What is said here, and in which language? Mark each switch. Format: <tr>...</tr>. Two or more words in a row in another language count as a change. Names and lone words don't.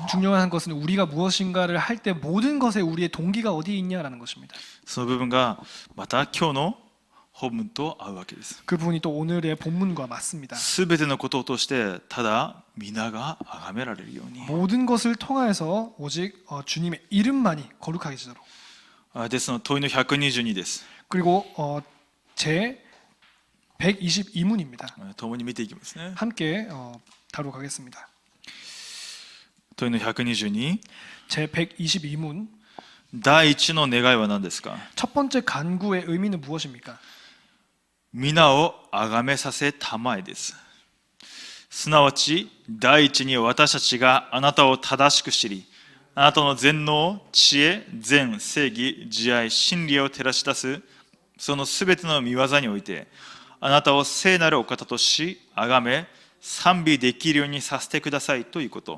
<ko>중요한 것은 우리가 무엇인가를 할 때 모든 것에 우리의 동기가 어디에 있냐라는 것입니다.</ko> <ja>その部分がまた今日の本文と合うわけです。</ja> <ko>그 부분이 또 오늘의 본문과 맞습니다.</ko> <ja>すべてのことを通してただ皆が崇められるように。</ja> <ko>모든 것을 통하여서 오직 주님의 이름만이 거룩하게 지도록.</ko> <ja>ですので問いの122です。</ja> <ko>그리고 제 122문입니다.</ko> <ja>共に見ていきますね。</ja> <ko>함께 다루어 가겠습니다.</ko> <ja>問いの122。</ja> <ko>제 122문</ko> <ja>第一の願いは何ですか。</ja> <ko>첫 번째 간구의 의미는 무엇입니까?</ko> <ja>皆を崇めさせたまえです。すなわち第一に私たちがあなたを正しく知り、あなたの全能、知恵、善、正義、慈愛、真理を照らし出すそのすべての見業においてあなたを聖なるお方とし、崇め、賛美できるようにさせてくださいということ。</ja>